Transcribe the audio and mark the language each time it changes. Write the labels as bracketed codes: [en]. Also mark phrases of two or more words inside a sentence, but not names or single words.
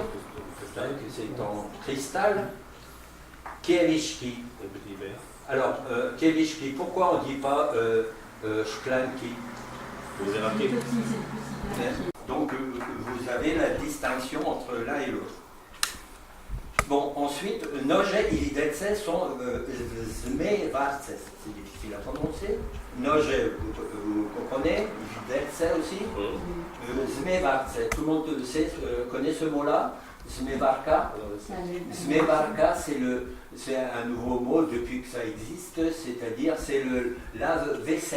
[fr] Que c'est en cristal. Kieliszki. Alors, kieliszki, pourquoi on ne dit pas szklanki? Donc, vous avez la distinction entre l'un et l'autre. Bon, ensuite, [pl] noże i widelce sont zmywarce. [fr] C'est difficile à prononcer. Noże, vous comprenez, widelce aussi. Zmywarce, tout le monde connaît ce mot-là. Zmywarka. Zmywarka, c'est un nouveau mot depuis que ça existe, c'est-à-dire c'est le lave-vaisselle.